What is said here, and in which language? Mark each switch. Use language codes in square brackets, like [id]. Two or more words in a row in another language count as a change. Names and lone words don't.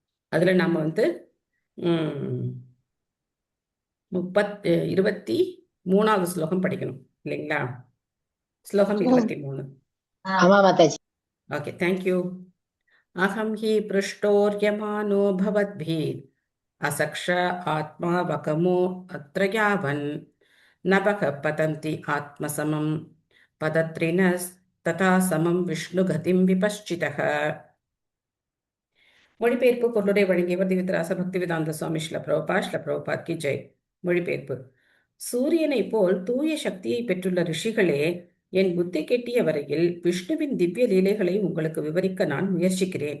[ta] அதில் நம்ம வந்து 23வது ஸ்லோகம் படிக்கணும் இல்லைங்களா? ஸ்லோகம் 23. ஆமா மாதாஜி. [en] okay, thank you. [sa] अहं हि पृष्टोऽर्यमणो भवद्भिः असक्ष आत्मा वकमो अत्र यावन् नभः पतन्ति आत्मसमं पदत्रिणस्तथा समं विष्णुगतिं विपश्चितः. [ta] மொழிபெயர்ப்பு பொருளுரை வழங்கியவர் திவ்யராச பக்திவேதாந்த சுவாமி ஸ்ரீல பிரபுபாத் [hi] की जय. [ta] மொழிபெயர்ப்பு. சூரியனை போல் தூய சக்தியை பெற்றுள்ள ரிஷிகளே, என் புத்தி கெட்டிய வரையில் விஷ்ணுவின் திவ்ய லீலைகளை உங்களுக்கு விவரிக்க நான் முயற்சிக்கிறேன்.